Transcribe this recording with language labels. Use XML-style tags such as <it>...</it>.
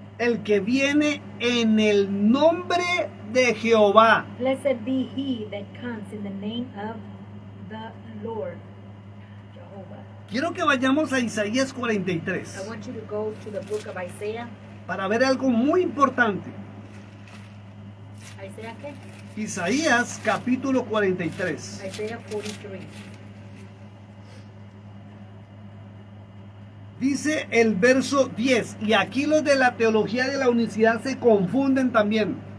<es>el que viene en el nombre de Jehová.</es> <en>blessed be he that comes in the name of the Lord, Jehovah.</en> <es>Quiero que vayamos a Isaías 43</es> <en>I want you to go to the book of Isaiah.</en> <es>para ver algo muy importante.</es> <en>Isaiah qué?</en> <es>Isaías capítulo 43.</es> <en>Isaiah 43.</en> <es>Dice el verso 10, y aquí los de la teología de la unicidad se confunden también.</es>